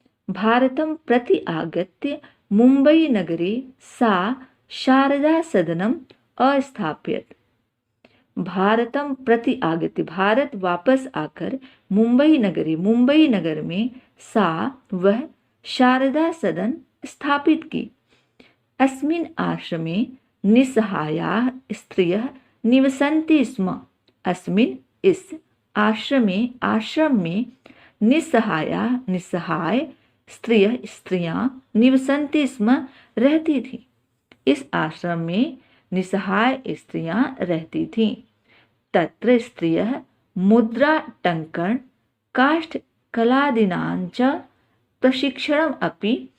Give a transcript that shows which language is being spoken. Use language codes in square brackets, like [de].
[sa] भारतं प्रति आगत्य मुंबई नगरे सा शारदा सदनम अस्थाप्यत। भारतं प्रति आगत्य [hi] भारत वापस आकर मुंबई नगर में सा वह शारदा सदन स्थापित की। [sa] अस्मिन् आश्रमे निस्सहायाः स्त्रियः निवसन्ति स्म। [hi] अस्मिन् इस आश्रम में निस्सहाय स्त्रियां [sa] निवसन्ति स्म [hi] रहती थी। इस आश्रम में निस्सहाय स्त्रियां रहती थीं। [sa] तत्र स्त्रियः मुद्रा टंकन काष्ठ कलादीनां च प्रशिक्षणम् अपि